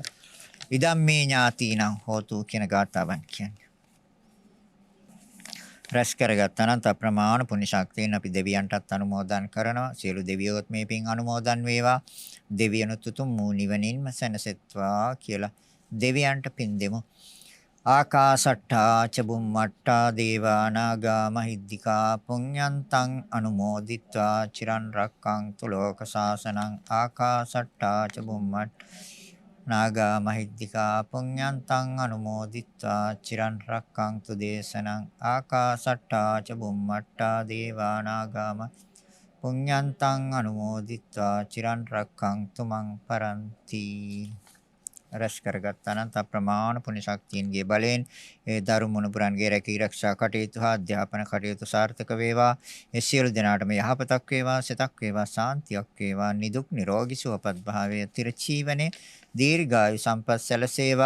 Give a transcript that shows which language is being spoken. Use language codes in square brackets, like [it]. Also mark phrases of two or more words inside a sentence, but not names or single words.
[pi] ඉදම් මේ ඥාතීනම් හෝතු [si] කියන ගාථාවන් කියන්නේ. රැස් කරගත් අනන්ත ප්‍රමාණ පුණ්‍ය ශක්තියෙන් අපි දෙවියන්ටත් අනුමෝදන් කරනවා. සියලු දෙවියොත් මේ පින් අනුමෝදන් වේවා. දෙවියනුත් උතුම් වූ නිවනින්ම සැනසෙත්වා කියලා දෙවියන්ට පින් දෙමු. [pi] ආකාසට්ටා ච බුම්මට්ටා දේවා නාග මහිද්దికා පුඤ්ඤන්තං අනුමෝදිත්වා චිරන් රක්ඛන්තු ලෝක සාසනං ආකාසට්ටා ච බුම්මට්ටා නාග මහිද්దికා පුඤ්ඤන්තං අනුමෝදිත්වා චිරන් රක්ඛන්තු දේශනං ආකාසට්ටා ච බුම්මට්ටා දේවා නාග පුඤ්ඤන්තං අනුමෝදිත්වා චිරන් රක්ඛන්තු මං පරන්ති. [si] රැස් කරගත් අනන්ත ප්‍රමාණ පුණ්‍ය ශක්තියන්ගේ බලයෙන් ඒ දරු මුණුපුරන්ගේ රැකී ආරක්ෂා කටයුතු හා අධ්‍යාපන කටයුතු සාර්ථක වේවා. ඒ සියලු දෙනාටම යහපතක් වේවා, සිතක් වේවා, සාන්තියක් වේවා, නිදුක් නිරෝගී සුවපත් භාවයේ තිරචීවනේ දීර්ඝායු සම්පත් සැලසේවා.